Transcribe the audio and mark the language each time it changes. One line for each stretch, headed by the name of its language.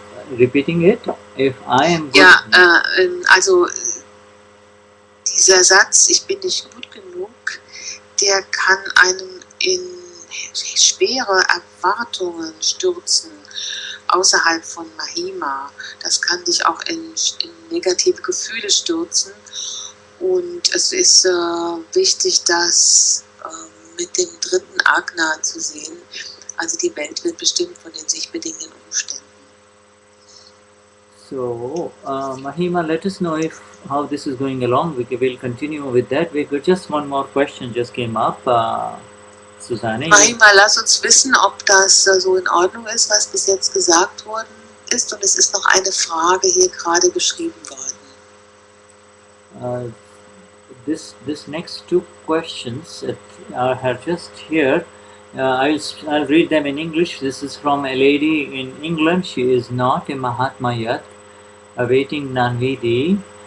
English: Repeating it, if I am good.
German: Ja, also Dieser Satz, ich bin nicht gut genug, der kann einen in schwere Erwartungen stürzen, außerhalb von Mahima. Das kann dich auch in negative Gefühle stürzen. Und es ist wichtig, das mit dem dritten Agna zu sehen. Also die Welt wird bestimmt von den sich bedingenden Umständen.
English: So, Mahima, let us know if how this is going along. We will continue with that. We got just one more question just came up. Susanne.
German: Mahima, lass uns wissen, ob das so in Ordnung ist, was bis jetzt gesagt worden ist. Und es ist noch eine Frage hier gerade geschrieben worden.
English: This next two questions are just here. I'll read them in English. This is from a lady in England. She is not a Mahatma yet, awaiting Nanvidi.